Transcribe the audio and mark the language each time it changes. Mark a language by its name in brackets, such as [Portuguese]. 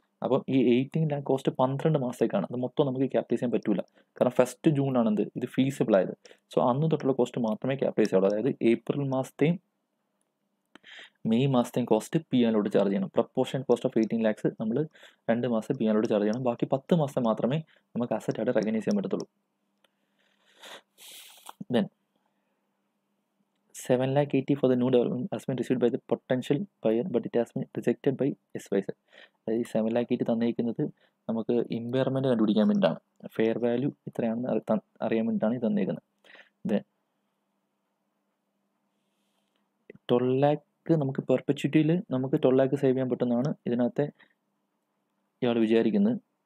[Malayalam] അപ്പം ഈ 18 lakh cost 12 മാസത്തേക്കാണ്. അത് മൊത്തം നമുക്ക് ക്യാപിറ്റലൈസ് ചെയ്യാൻ പറ്റില്ല, കാരണം 1 ജൂൺ ആണെന്ത് ഇത് ഫീസിബിൾ ആയത്. സോ അന്ന് തൊട്ടുള്ള കോസ്റ്റ് മാത്രമേ ക്യാപിറ്റലൈസ് ചെയ്യുള്ളൂ. അതായത് April മാസത്തെയും May മാസത്തെയും cost P ആനോട് charge ചെയ്യണം. പ്രപ്പോർഷൻ കോസ്റ്റ് ഓഫ് 18 lakhs നമ്മൾ 2 മാസം പി ആനോട് ചാർജ് ചെയ്യണം. ബാക്കി 10 മാസം മാത്രമേ നമുക്ക് അസറ്റ് ആയിട്ട് റെക്കഗ്നൈസ് ചെയ്യാൻ പറ്റത്തുള്ളൂ. [English] Then 7,80,000 for the new development has been received by the potential buyer, but it has been rejected by advisor. [Malayalam] അതായത് ഈ 7,80,000 തന്നിരിക്കുന്നത് നമുക്ക് ഇമ്പയർമെൻറ്റ് കണ്ടുപിടിക്കാൻ വേണ്ടിയിട്ടാണ്, ഫെയർ വാല്യൂ ഇത്രയാണെന്ന് അറിയാൻ വേണ്ടിയിട്ടാണ് ഇത് തന്നിരിക്കുന്നത്. ദെൻ 12 lakh നമുക്ക് പെർപെച്യൂറ്റിയിൽ നമുക്ക് 12 lakh സേവ് ചെയ്യാൻ പറ്റുന്നതാണ് ഇതിനകത്തെ ഇയാൾ വിചാരിക്കുന്നത്.